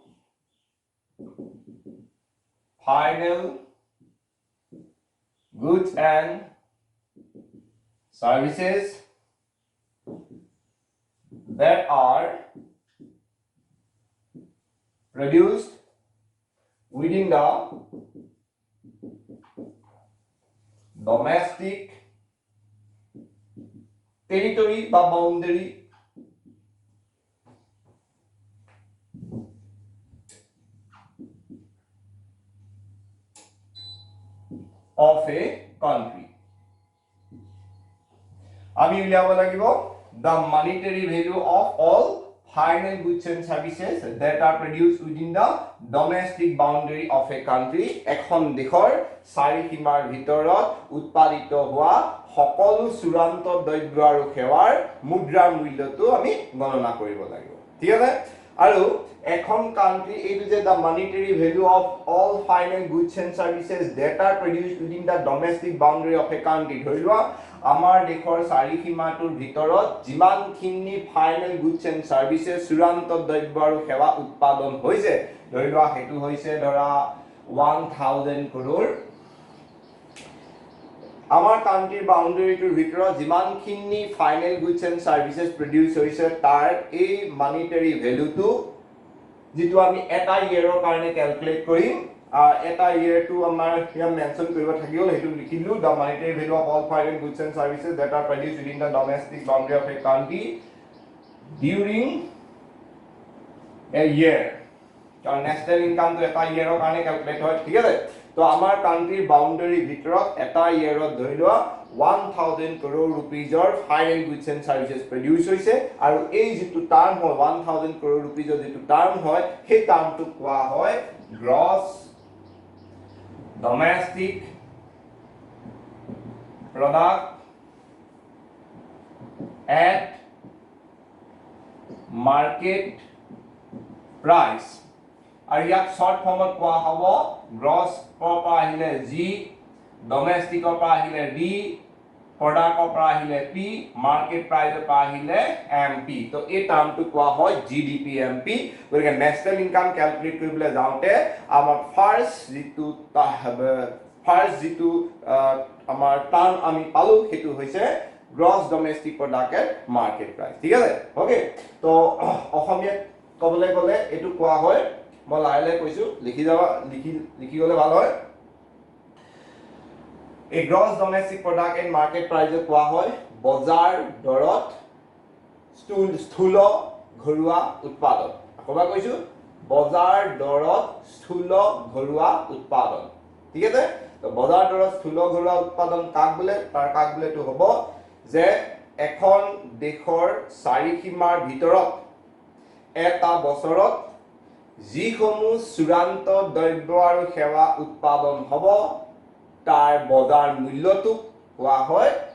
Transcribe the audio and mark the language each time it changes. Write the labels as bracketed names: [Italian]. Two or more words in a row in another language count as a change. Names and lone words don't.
[English] final goods and services that are produced within the domestic territory বা boundary of a country [Assamese] আমি উলিয়াব লাগিব [English] the monetary value of all final goods and services that are produced within the domestic boundary of a country [Assamese] এখন দেশৰ চাৰি সীমাৰ ভিতৰত উৎপাদিত হোৱা সকলো চূড়ান্ত দ্ৰব্য আৰু সেৱাৰ মুদ্ৰাৰ মূল্যটো আমি গণনা কৰিব লাগিব ঠিক আছে আৰু এখন কান্ট্ৰি এইটো যে [English] the monetary value of all final goods and services that are produced within the domestic boundary of a country [Assamese] ধৰি লোৱা আমাৰ দেশৰ চাৰি সীমাটোৰ ভিতৰত যিমানখিনি [English] final goods and services [Assamese] চূড়ান্ত দ্ৰব্য আৰু সেৱা উৎপাদন হৈছে ধৰি লোৱা হেতু হৈছে ধৰা 1000 crore আমাৰ কান্ট্ৰিৰ বাউন্ডাৰীটোৰ ভিতৰত যিমানখিনি [English] final goods and services produce [Assamese] হৈছে তাৰ এই [English] monetary value [Assamese] যেটো আমি এটা ইয়াৰৰ কাৰণে ক্যালকুলেট কৰিম এটা ইয়াৰটো আমাৰ হিয়া মেনশন কৰিব থাকিল হেতু লিখিলো [English] the monetary value of all foreign goods and services that are produced within the domestic boundary of a country during a year [Assamese] কাৰণ [English] national income [Assamese] এটা ইয়াৰৰ কাৰণে ক্যালকুলেট হয় ঠিক আছে তো আমাৰ কান্ট্ৰিৰ বাউন্ডাৰী ভিতৰত এটা ইয়াৰত ধৰি লোৱা 1000 crore rupeesৰ [English] final goods and services produce [Assamese] হৈছে আৰু এই যেটো টাৰ্ম হয় 1000 crore rupeesৰ যেটো টাৰ্ম হয় সেই টাৰ্মটো কোৱা হয় গ্ৰছ [English] domestic product at market price [Assamese] আৰু ইয়াক [English] short form [Assamese] কোৱা হ'ব গ্ৰছ পৰা আহিলে জি ডমেষ্টিকৰ পৰা আহিলে ডি প্ৰডাক্টৰ পৰা আহিলে পি [English] market price [Assamese] পৰা আহিলে এমপি তো এই টাৰ্মটো কোৱা হয় জিডিপি এমপি গতিকে [English] national income calculate [Assamese] কৰিবলৈ যাওঁতে আমাৰ ফাৰ্স্ট যেটো আমাৰ টাৰ্ম আমি পালো সেইটো হৈছে [English] gross domestic product at market price [Assamese] ঠিক আছে ওকে তো অসমীয়াত ক'বলৈ গ'লে এটো কোৱা হয় মই লাহে কৈছো লিখি গ'লে ভাল হয় [English] A gross domestic product and market price [Assamese] কোৱা হয় বজাৰ দৰত স্থূল ঘৰুৱা উৎপাদন আকবা কৈছো বজাৰ দৰত স্থূল ঘৰুৱা উৎপাদন ঠিক আছে তো বজাৰ দৰত স্থূল ঘৰুৱা উৎপাদন কাক বোলে তাৰ কাক বোলেটো হ'ব যে এখন দেশৰ চাৰিসীমাৰ ভিতৰত এটা বছৰত যিসমূহ চূড়ান্ত দ্ৰব্য আৰু সেৱা উৎপাদন হ'ব তাৰ বজাৰ মূল্যটো কোৱা হয়